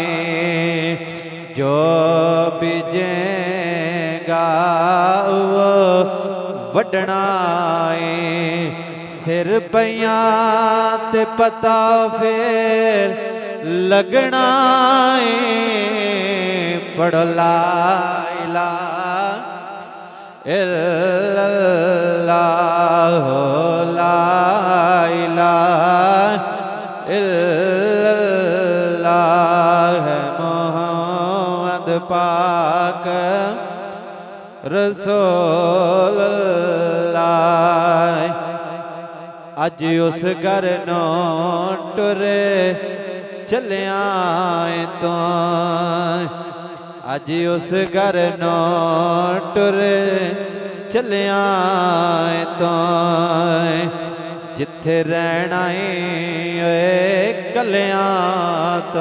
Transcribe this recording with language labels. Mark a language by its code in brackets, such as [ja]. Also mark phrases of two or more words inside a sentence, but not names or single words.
[pa] جو بیجے گا او وڈھنا ہے، سر پیا تے پتا پھر لگنا ہے. [ar] पढ़ لا إله إلا الله हो لا إله إلا الله है محمد پاک رسول الله. [pa] اج اس گھر نوں ٹرے چلیا تو، اج اس گھر نوں ٹرے چلیا تو، جتھے رہنا ہے کلیاں تو.